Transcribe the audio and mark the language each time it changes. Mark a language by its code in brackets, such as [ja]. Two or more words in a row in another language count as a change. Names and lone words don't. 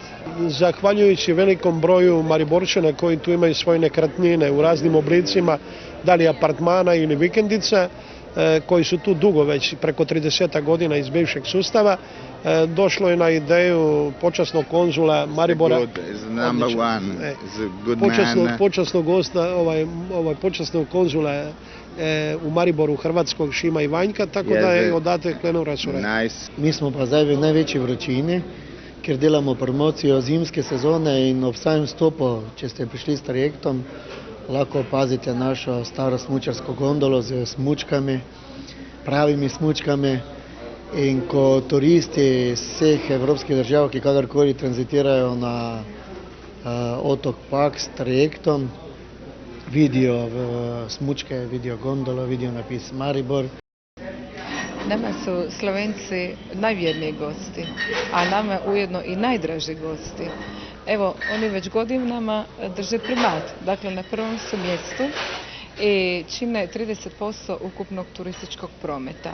[hr] Zahvaljujući velikom broju Mariborčana koji tu imaju svoje nekretnine u raznim oblicima, da li apartmana ili vikendica, koji su tu dugo već, preko 30 godina iz bivšeg sustava, došlo je na ideju počasnog konzula Maribora, počasnog gosta, počasnog konzula u Mariboru Hrvatskog Šima Ivanjka, tako da je odatle krenuo razsurat. [sl] Mi smo pa zdaj v največji vročini, ker delamo promocijo zimske sezone in ob samem stopu, če ste prišli s trajektom, lahko opazite našo staro smučarsko gondolo z smučkami, pravimi smučkami. In ko turisti iz vseh evropskih držav, ki kadarkoli tranzitirajo na otok Pag s trajektom, vidijo smučke, vidijo gondolo, vidijo napis Maribor. [hr] Nama su Slovenci najvjerniji gosti, a nama ujedno i najdraži gosti. Evo, oni već godinama drže primat, dakle na prvom su mjestu i čine 30% ukupnog turističkog prometa.